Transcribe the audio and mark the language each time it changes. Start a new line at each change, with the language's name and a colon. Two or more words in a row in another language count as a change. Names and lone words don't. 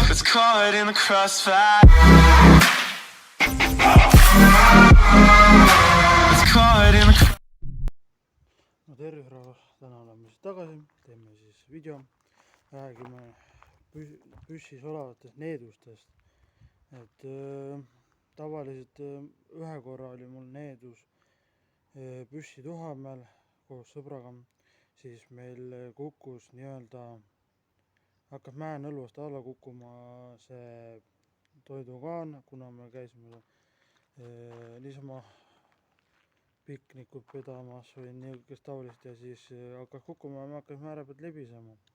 English: caught in the crossfire. Was caught in the
Estonian: No tervist rahvas, täna oleme siis tagasi, teeme siis video, räägime püssis olevatest needustest, et tavaliselt ühe korra oli mul needus püssi Tuhamäel koos sõbraga, siis meil kukkus nii-öelda, hakkas mäenõlvast alla kukkuma see toidukaan, kuna me käisime niisama piknikut pedamas või niisugust taolist ja siis hakkas kukkuma ja me hakkasime ääre pealt libisema.